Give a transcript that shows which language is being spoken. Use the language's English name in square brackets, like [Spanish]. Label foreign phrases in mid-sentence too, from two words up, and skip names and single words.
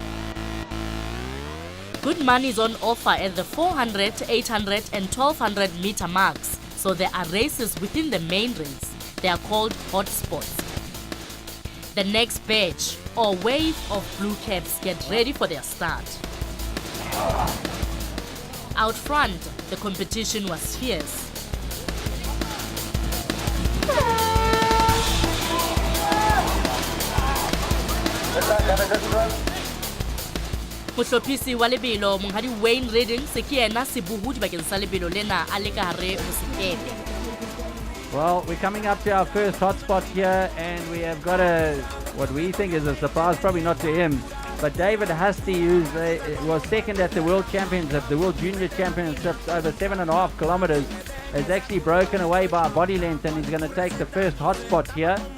[English] Good money is on offer at the 400, 800 and 1,200 meter marks, so there are races within the main race. They are called hot spots. The next batch or wave of blue caps get ready for their start. Out front, the competition was fierce. [Southern Sotho] Motlophisi wa lebelo monghadi Wayne Redding se ke yena sebuhudi bakeng sa lebelo lena a le ka hare ho sekepe. [English] Well, we're coming up to our first hotspot here, and we have got what we think is a surprise, probably not to him, but David Husty, who was second at the World Championships, the World Junior Championships, over 7.5 kilometers, has actually broken away by a body length, and he's going to take the first hotspot here.